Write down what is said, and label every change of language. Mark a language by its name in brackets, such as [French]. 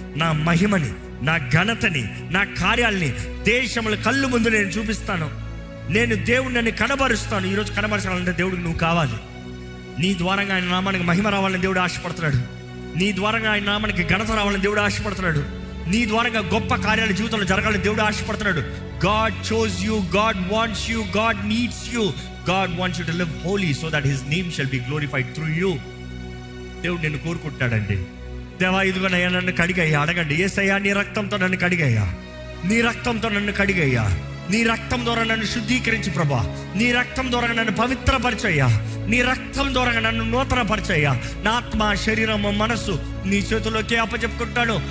[Telugu] నా మహిమని, నా ఘనతని, నా కార్యాలని దేశముల కళ్ళు ముందు నేను చూపిస్తాను. నేను దేవుడిని కనబరుస్తాను. ఈరోజు కనబరచాలంటే దేవుడికి నువ్వు కావాలి. నీ ద్వారంగా ఆయన నామానికి మహిమ రావాలని దేవుడు ఆశపడుతున్నాడు. నీ ద్వారంగా ఆయన నామానికి ఘనత రావాలని దేవుడు ఆశపడుతున్నాడు. నీ ద్వారంగా గొప్ప కార్యాలు జీవితంలో జరగాలని దేవుడు ఆశపడుతున్నాడు. [English] God chose you, God wants you, God needs you, God wants you to live holy so that his name shall be glorified through you. [Telugu] దేవుడు నిన్ను కోరుకుంటాడండి. దేవా, ఇదిగోనయ్యా నన్ను కడిగయ్యా. అడగండి, యేసయ్యా నీ రక్తంతో నన్ను కడిగయ్యా, నీ రక్తంతో నన్ను కడిగయ్యా, నీ రక్తం ద్వారా నన్ను శుద్ధీకరించి ప్రభా, నీ రక్తం ద్వారా నన్ను పవిత్రపరచయ్యా, నీ రక్తం ద్వారా నన్ను నూతనపరచయ్యా. నా ఆత్మ, శరీరము, మనస్సు నీ చేతుల్లోకి అప్పచెప్పుకుంటాను.